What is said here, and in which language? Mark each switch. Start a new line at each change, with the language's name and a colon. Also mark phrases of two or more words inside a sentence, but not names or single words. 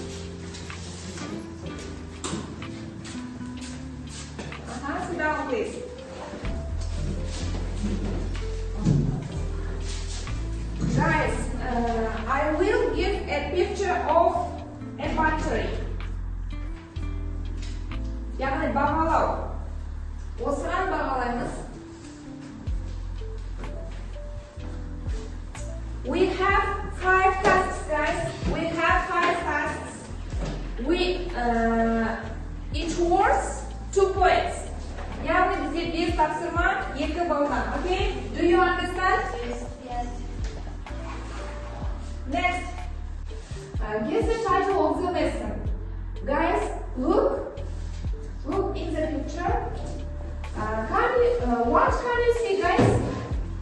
English: Sit down, please. Guys, I will give a picture of a battery.
Kazakh: Яғни бағалау. Осыған бағалаймыз.
English: We have 5 tasks, guys. We have 5 tasks. Each words 2 points.
Kazakh: Яғни бізде 5 тапсырма, 2 балдан.
English: Okay? Do you understand? Yes. Next, guess the title of the lesson. Guys, look in the picture. What can you see, guys? Amina?